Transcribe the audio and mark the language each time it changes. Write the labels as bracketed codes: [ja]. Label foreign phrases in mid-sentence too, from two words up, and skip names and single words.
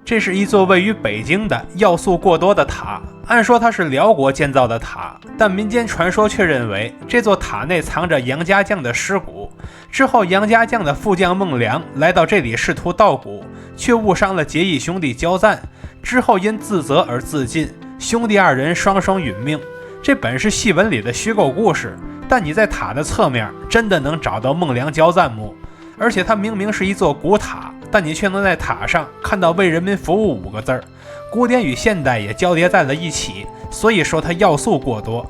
[zh] 這是一座位於北京的要素過多的塔。按說它是遼國建造的塔，但民間傳說卻認為這座塔內藏着楊家將的尸骨。之後楊家將的副將孟良來到這裡試圖盜骨，卻誤傷了結義兄弟交贊，之後因自責而自盡，兄弟二人雙双殞命。這本是戏文裡的虛構故事，但你在塔的側面真的能找到孟良交贊墓，而且它明明是一座古塔，但你却能在塔上看到为人民服務5個字兒，古典與現代也交疊在了一起，所以說它要素過多。